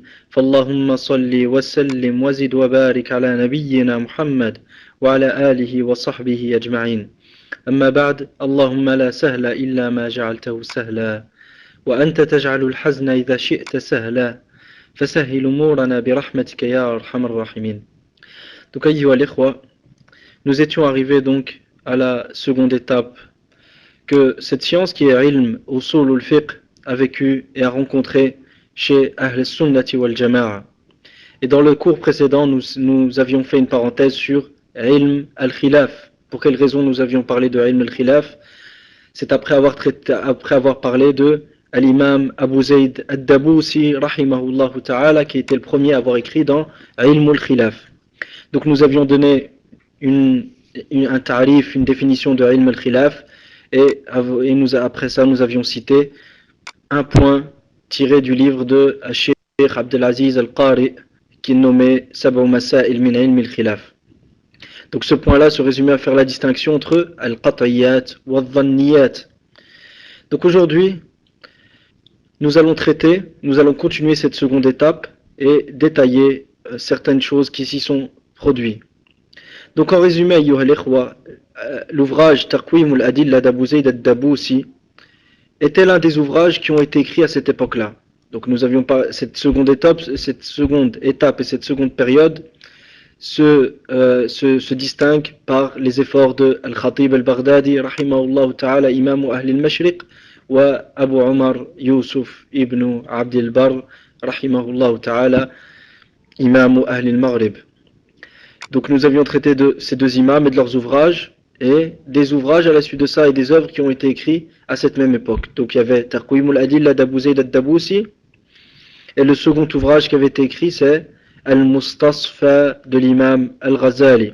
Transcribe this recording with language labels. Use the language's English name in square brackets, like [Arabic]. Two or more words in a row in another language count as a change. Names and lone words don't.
[Arabic] فاللهم صل وسلم وزد وبارك على نبينا محمد وعلى آله وصحبه أجمعين. أما بعد، اللهم لا سهل إلا ما جعلته سهلا، وأنت تجعل الحزن إذا شئت سهلا، فسهل أمورنا برحمتك يا أرحم الراحمين. Donc, أيها الإخوة, [French] nous étions arrivés donc à la seconde étape que cette science qui est [Arabic] علم أصول الفقه [French] a vécu et a rencontré chez [Arabic] أهل السنة والجماعة. [French] Et dans le cours précédent, nous avions fait une parenthèse sur [Arabic] علم الخلاف. [French] Pour quelle raison nous avions parlé de [Arabic] علم الخلاف? [French] C'est après avoir parlé de l'imam Abu Zayd ad-Dabusi [Arabic] رحمه الله تعالى, [French] qui était le premier à avoir écrit dans [Arabic] علم الخلاف. [French] Donc nous avions donné un tarif, une définition de [Arabic] علم الخلاف, [French] et après ça nous avions cité un point tiré du livre de Cheikh Abdelaziz al-Qari qui est nommé Sab'u Masail min ilm al-khilaf. Donc ce point-là se résumait à faire la distinction entre [Arabic] القطعيات والظنيات. [French] Donc aujourd'hui, nous allons continuer cette seconde étape et détailler certaines choses qui s'y sont produites. Donc en résumé, [Arabic] أيها الإخوة, [French] l'ouvrage Taqwim al-Adilla d'Abu Zayd ad-Dabusi était l'un des ouvrages qui ont été écrits à cette époque-là. Donc nous avions pas cette seconde étape et cette seconde période se distingue par les efforts de Al-Khatib al-Baghdadi [Arabic] رحمه الله تعالى, [French] imam [Arabic] أهل المشرق, [French] wa Abu Umar Yusuf ibn Abd al-Barr [Arabic] رحمه الله تعالى, [French] imam [Arabic] أهل المغرب. [French] Donc nous avions traité de ces deux imams et de leurs ouvrages, et des ouvrages à la suite de ça et des œuvres qui ont été écrits à cette même époque. Donc il y avait Taqwim al-Adilla d'Abu Zayd ad-Dabusi, et le second ouvrage qui avait été écrit c'est Al-Mustasfa de l'imam Al-Ghazali.